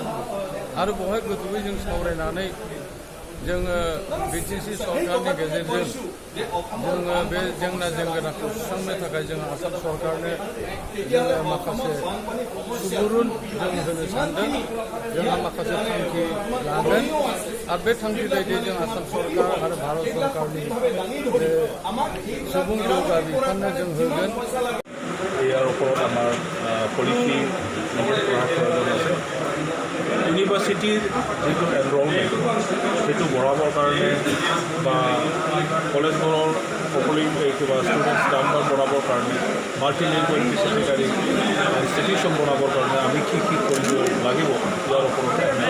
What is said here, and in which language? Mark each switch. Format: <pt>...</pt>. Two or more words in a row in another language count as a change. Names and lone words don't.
<brx>आरो बेवहाय गोथौयै जों सावरायनानै जोङो बिटिसि सरकारनि गेजेरजों जोङो बे जेंना जेंगोनाखौ सुस्रांनो थाखाय जोङो आसाम सरकारनो जोङो माखासे सुबुरुन जों होनो सानदों जोंहा माखासे थांखि लागोन आरो बे थांखि बायदियै जों आसाम सरकार आरो भारत सरकारनि बे सुबुं जौगा बिफाननो जों होगोन।</brx> <as>ইয়াৰ ওপৰত আমাৰ পলিচি আছে ইউনিভাৰ্চিটিৰ যিটো এনৰলমেণ্ট সেইটো বঢ়াবৰ কাৰণে বা কলেজবোৰৰ সকলো কিবা</as> <en>students number</en> <as>বঢ়াবৰ কাৰণে</as> <en>multilingual secretary institution</en> <as>বনাবৰ কাৰণে আমি কি কি কৰিব লাগিব ইয়াৰ ওপৰত</as>